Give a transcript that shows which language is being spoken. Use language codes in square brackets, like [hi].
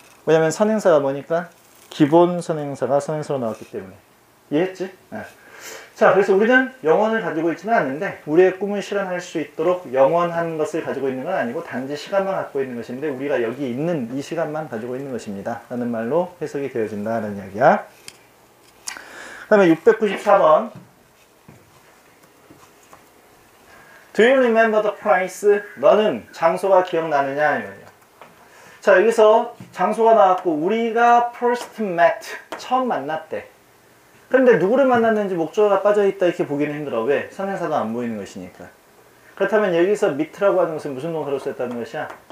[ko] 왜냐면 선행사가 뭐니까? 기본 선행사가 선행사로 나왔기 때문에. 이해했지? 네. 자, 그래서 우리는 영원을 가지고 있지는 않는데 우리의 꿈을 실현할 수 있도록 영원한 것을 가지고 있는 건 아니고 단지 시간만 갖고 있는 것인데 우리가 여기 있는 이 시간만 가지고 있는 것입니다 라는 말로 해석이 되어진다는 이야기야. 그 다음에 [en] 694번 Do you remember the place? [ko] 너는 장소가 기억나느냐? 이거예요. 자, 여기서 장소가 나왔고 우리가 first met, 처음 만났대. 그런데 누구를 만났는지 목적어가 빠져있다 이렇게 보기는 힘들어. 왜? 선행사도 안 보이는 것이니까. 그렇다면 여기서 meet라고 하는 것은 무슨 동사로 쓰였다는 것이야?